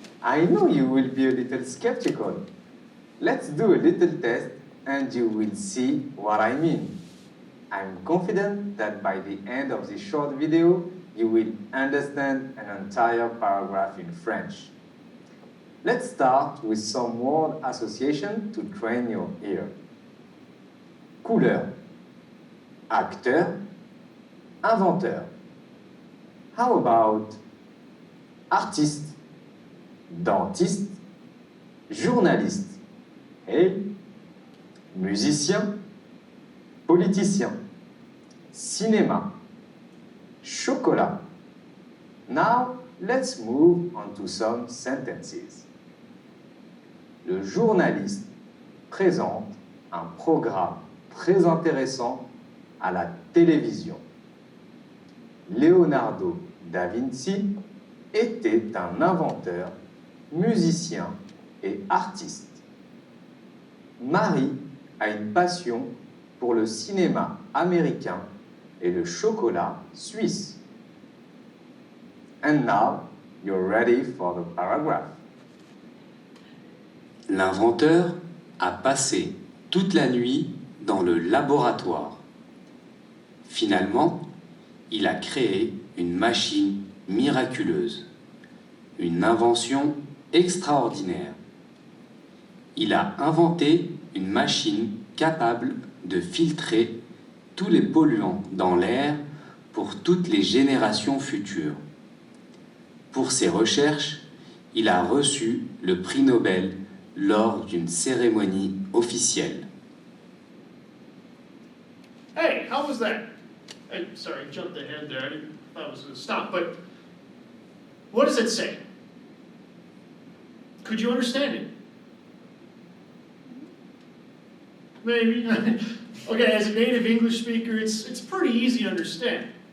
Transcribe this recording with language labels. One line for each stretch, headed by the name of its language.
English: I know you will be a little skeptical. Let's do a little test and you will see what I mean. I'm confident that by the end of this short video, you will understand an entire paragraph in French. Let's start with some word association to train your ear.
French: Couleur, acteur, inventeur.
English: How about
French: artiste, dentiste, journaliste, et musicien, politicien, cinéma, chocolat.
English: Now, let's move on to some sentences.
French: Le journaliste présente un programme très intéressant à la télévision. Leonardo da Vinci était un inventeur, musicien et artiste. Marie a une passion pour le cinéma américain et le chocolat suisse.
English: And now, you're ready for the paragraph.
French: L'inventeur a passé toute la nuit dans le laboratoire. Finalement, il a créé une machine miraculeuse, une invention extraordinaire. Il a inventé une machine capable de filtrer tous les polluants dans l'air pour toutes les générations futures. Pour ses recherches, il a reçu le prix Nobel lors d'une cérémonie officielle.
English: Hey, how was that? Sorry, I jumped ahead there. I didn't thought it was going to stop, but what does it say? Could you understand it? Maybe. Okay, as a native English speaker, it's pretty easy to understand.